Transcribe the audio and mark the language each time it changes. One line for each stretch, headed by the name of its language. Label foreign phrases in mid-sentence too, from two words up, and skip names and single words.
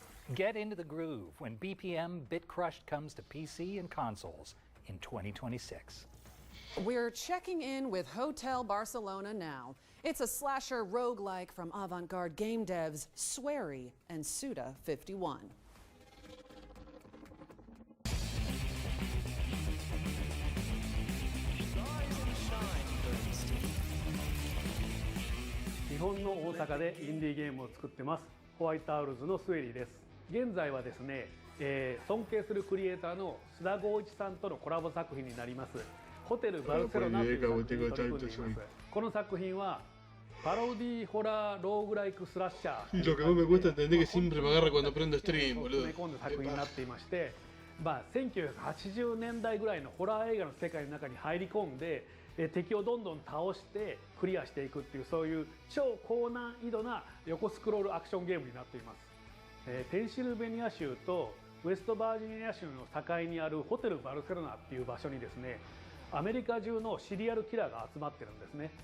English: Get into the groove when BPM Bit Crushed comes to PC and consoles in 2026. We're checking in with Hotel Barcelona now. It's a slasher roguelike from avant-garde game devs Swery and Suda51.
Japanese: 日本の大阪でインディーゲームを作ってますホワイトアウルズのスウェリーです。現在はですね、尊敬するクリエイターの須田剛一さんとのコラボ作品になりますホテルバルセロナという作品に取り組んでいます。この作品はパロディホラーローグライクスラッシャー。
Spanish: Y lo que más me cuesta entender que siempre me agarra cuando prendo stream, boludo.
Japanese: 詰め込んだ作品になっていまして、1980年代ぐらいのホラー映画の世界の中に入り込んで、敵をどんどん倒してクリアしていくっていうそういう超高難易度な横スクロールアクションゲームになっています。ペンシルベニア州とウェストバージニア州の境にあるホテルバルセロナっていう場所にですね、アメリカ中のシリアルキラーが集まってるんですね。